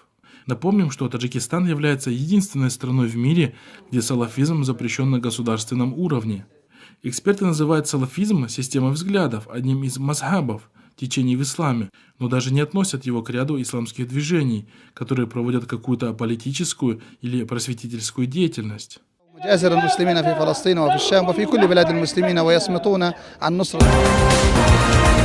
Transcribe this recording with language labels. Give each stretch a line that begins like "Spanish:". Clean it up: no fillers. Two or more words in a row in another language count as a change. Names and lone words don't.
Russian: Напомним, что Таджикистан является единственной страной в мире, где салафизм запрещен на государственном уровне. Эксперты называют салафизм системой взглядов, одним из мазхабов, течений в исламе, но даже не относят его к ряду исламских движений, которые проводят какую-то политическую или просветительскую деятельность.
Arabic: مجازر المسلمين في فلسطين وفي الشام وفي كل بلاد المسلمين ويصمتون عن نصرة